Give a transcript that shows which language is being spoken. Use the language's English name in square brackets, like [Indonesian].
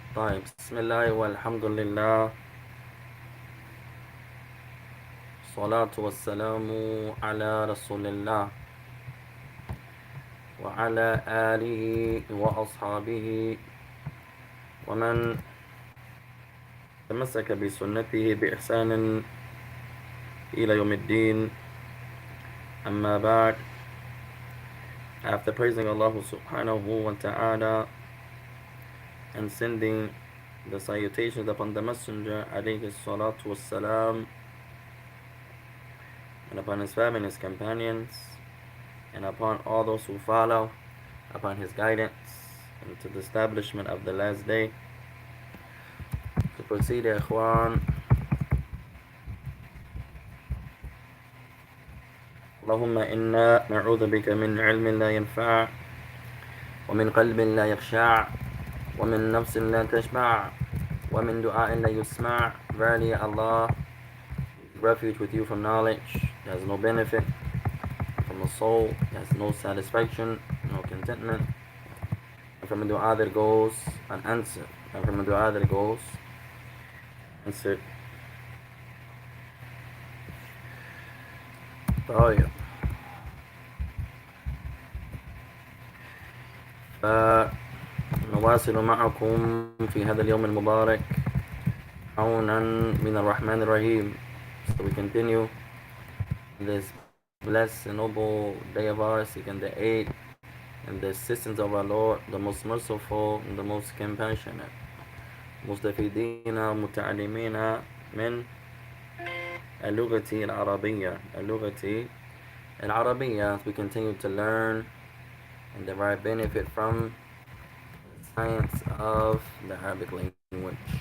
[Arabic] طيب بسم الله والحمد لله الصلاة والسلام على رسول الله وعلى آله وأصحابه ومن تمسك بسنته بإحسان إلى يوم الدين. أما بعد, [English] after praising Allah subhanahu wa ta'ala and sending the salutations upon the Messenger alayhi salatu wassalam, and upon his family and his companions, and upon all those who follow upon his guidance into the establishment of the last day. To proceed, [Arabic] ikhwan, اللهم إنا نعوذ بك من علم لا ينفع ومن قلب لا يخشع ومن نفس لا تشبع ومن دعاء لا يسمع. [English] Verily Allah, refuge with you from knowledge that has no benefit, from a soul that has no satisfaction, no contentment, and from a dua that goes unanswered, and from a dua that goes answered. [Arabic] طيب, فنواصل معكم في هذا اليوم المبارك عونا من الرحمن الرحيم. [English] So we continue this blessed and noble day of ours, seeking the aid and the assistance of our Lord, the most merciful and the most compassionate. [Arabic] مستفيدين متعلمين من اللغة العربية. اللغة العربية, [English] we continue to learn and derive benefit from the science of the Arabic language.